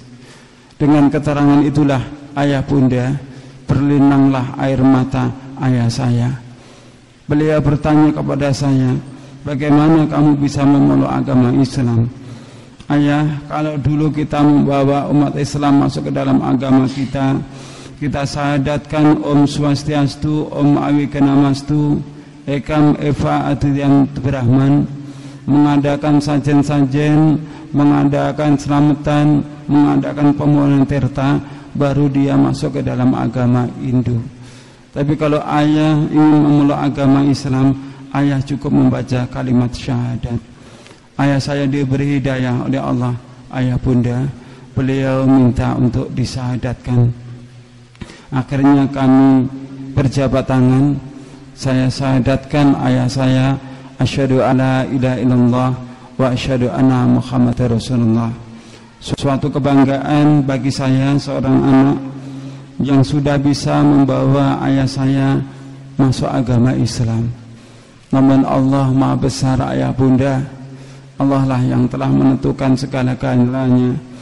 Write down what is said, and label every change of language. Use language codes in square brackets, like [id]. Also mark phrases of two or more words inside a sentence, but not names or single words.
[id] Dengan keterangan itulah ayah bunda, berlinanglah air mata ayah saya. Beliau bertanya kepada saya, bagaimana kamu bisa memeluk agama Islam? Ayah, kalau dulu kita membawa umat Islam masuk ke dalam agama kita syahadatkan [sa] ॐ स्वस्त्यस्तु ॐ अविघ्नमस्तु एकम् एव अद्वितीयं ब्रह्म, [id] mengadakan sajen-sajen, mengadakan selamatan, mengadakan pemohonan tirta, baru dia masuk ke dalam agama Hindu. Tapi kalau ayah ingin memeluk agama Islam, ayah cukup membaca kalimat syahadat. Ayah saya diberi hidayah oleh Allah, ayah bunda, beliau minta untuk disyahadatkan. Akhirnya kami berjabat tangan, saya syahadatkan ayah saya, [ar] أشهد ألا إله إلا الله وأشهد أن محمدا رسول الله. [id] Suatu kebanggaan bagi saya, seorang anak yang sudah bisa membawa ayah saya masuk agama Islam. Namun Allah Maha Besar ayah bunda, Allah lah yang telah menentukan segala-galanya.